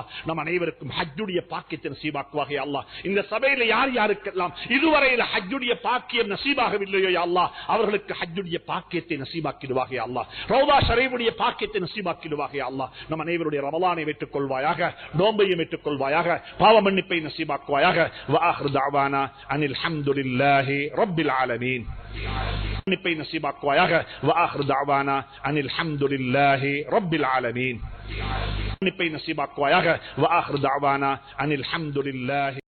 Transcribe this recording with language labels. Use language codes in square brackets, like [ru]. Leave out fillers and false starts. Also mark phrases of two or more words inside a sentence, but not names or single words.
[ta] நம் அனைவருக்கும் ஹஜ்ஜுடைய பாக்கியத்தை நசீவாக்குவாக [ar] يا الله. [ta] இந்த சபையில யார் யாருக்கெல்லாம் இதுவரையில் ஹஜ்ஜுடைய பாக்கியம் நசீபாகவில்லையோ [ar] يا الله, [ta] அவர்களுக்கு ஹஜ்ஜுடைய பாக்கியத்தை நசீபாக்கிடுவாக யா அல்லாஹ். ரௌதா ஷரீஃபுடைய பாக்கியத்தை நசீபாக்கிடுவாக [ar] يا الله. [ta] நம் அனைவருடைய ரமலானை ஏற்றுக் கொள்வாயாக, நோன்பையும் ஏற்றுக் கொள்வாயாக, பாவ மன்னிப்பை நசீபாக்குவாயாக. [ar] وآخر دعوانا أن الحمد لله رب العالمين. منيبي نصيبك وآخر دعوانا أن الحمد لله رب العالمين. منيبي نصيبك وآخر دعوانا أن الحمد لله